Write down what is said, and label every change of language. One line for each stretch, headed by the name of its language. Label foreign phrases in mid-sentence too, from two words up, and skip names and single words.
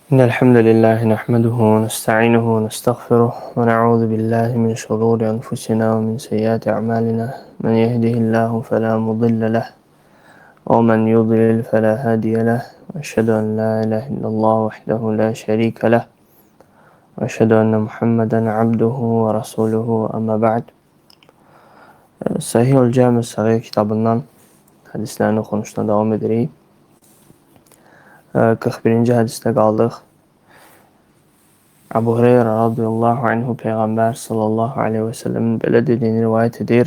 Arabic: إن الحمد لله نحمده ونستعينه ونستغفره ونعوذ بالله من شرور أنفسنا ومن سيئات أعمالنا من يهده الله فلا مضل له ومن يضلل فلا هادي له وأشهد أن لا إله إلا الله وحده لا شريك له وأشهد أن محمدا عبده ورسوله أما بعد.
Azerbaijani: Sahih-ül Cami-i kitabından hədislərini oxunuşuna davam edirik. 41-ci hədisdə qaldıq. Əbu Hüreyrə
Arabic: رضي الله عنه
Azerbaijani: Peyğəmbər
Arabic: صلى الله عليه وسلم
Azerbaijani: belə dediyini rivayət edir.